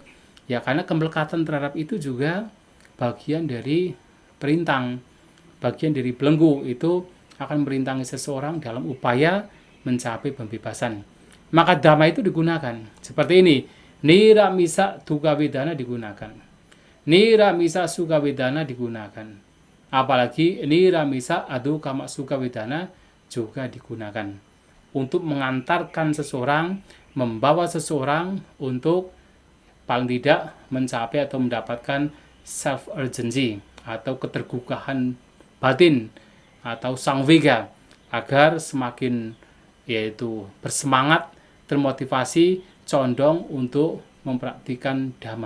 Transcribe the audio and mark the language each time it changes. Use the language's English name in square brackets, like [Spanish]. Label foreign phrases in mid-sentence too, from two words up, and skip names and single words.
[Indonesian] Ya karena kemelekatan terhadap itu juga bagian dari perintang, bagian dari belenggu. Itu akan merintangi seseorang dalam upaya mencapai pembebasan. Maka dhamma itu digunakan. Seperti ini. [Pali] Nira misa dukkha vedana [Indonesian] digunakan. [Pali] Nira misa sukha vedana [Indonesian] digunakan. Apalagi [Pali] nira misa adukama sukha vedana [Indonesian] juga digunakan. Untuk mengantarkan seseorang, membawa seseorang untuk paling tidak mencapai atau mendapatkan self-urgency atau ketergugahan batin atau sangvega, agar semakin yaitu bersemangat, termotivasi, condong untuk mempraktikkan dhamma.